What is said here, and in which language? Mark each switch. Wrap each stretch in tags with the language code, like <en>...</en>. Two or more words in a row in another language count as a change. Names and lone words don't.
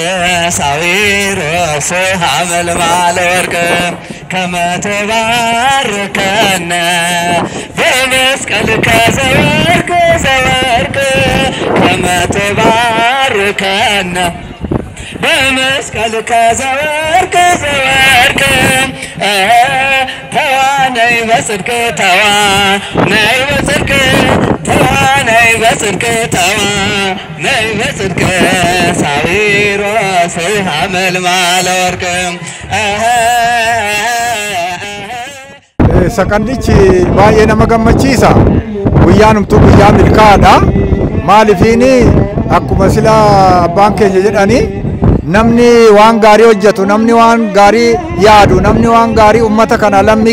<gez>ሳዊሮስ ሐመልማለ ወርቅ ከመ ትባርከነ በመስቀልከ ዘወርቅ ዘወርቅ ከመ ትባርከነ በመስቀልከ ዘወርቅ ዘወርቅ ተዋ ነይ በጽድቅ ተዋ ነይ በጽድቅ ተዋ ነይ በጽድቅ ተዋ ነይ በጽድቅ ሳዊሮስ ሐመልማለ ወርቅ</gez> <om>sakandichi baay'ee nama gammachiisa guyyaanumtuu guyyaa milkaadha maalifiini akkuma sila abbaan keenya jedhani namni waan gaarii hojjetu namni waan gaarii yaadu namni waan gaarii ummata kana lammii</om>